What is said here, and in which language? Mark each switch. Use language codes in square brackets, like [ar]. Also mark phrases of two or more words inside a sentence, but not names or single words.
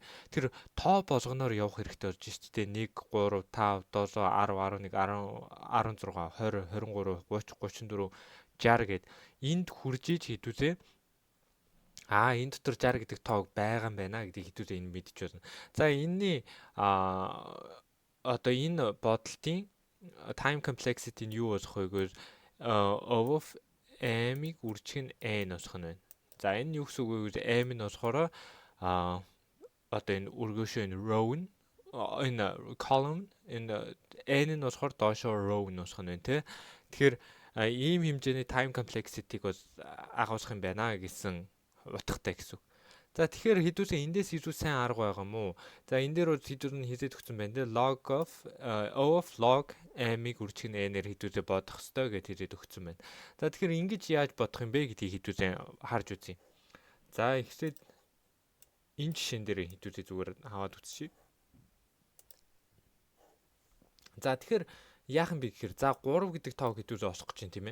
[mn] Тэр тоо болгоноор явах хэрэгтэй болж шүү дээ. 1 3 5 7 10 11 10 16 20 23 30 34 60 гэд энд хурж иж хэдүүлээ энэ дотор 60 гэдэг тоог байгаа юм байна гэдгийг хэдүүлээ энэ мэдж байна. За энэний одоо энэ бодлтын [en] time complexity [mn] нь юу болох вэ гэвэл [en] O of m-ийг [mn] үржих нь n болох нь байна. За энэ юу гэсэн үг вэ гэвэл m нь болохоор одоо энэ өргөшөө энэ row нь энэ column энэ n нь болохоор доошоо row нь болох нь байна тий. Тэгэхээр ийм хэмжээний [en] time complexity-г [mn] бол агуулах юм байна гэсэн утгатай гэсэн. За тэгэхээр хэдүүлээ эндээс илүү сайн арга байгаа юм уу? За энэ дээр бол хэдүүл нь хизээд өгсөн байна те [en] log of O of log m-ийг [mn] үржих нь n-ээр хэдүүлээ бодох ёстой гэж хизээд өгсөн байна. За тэгэхээр ингэж яаж бодох юм бэ гэдгийг хэдүүлээ харж үзье. За эхлээд энэ жишээн дээр хэдүүлээ зүгээр хаваад үзчихье. За тэгэхээр яах юм бэ гэхээр за 3 гэдэг тоог хэдүүлээ олох гэж байна тийм ээ.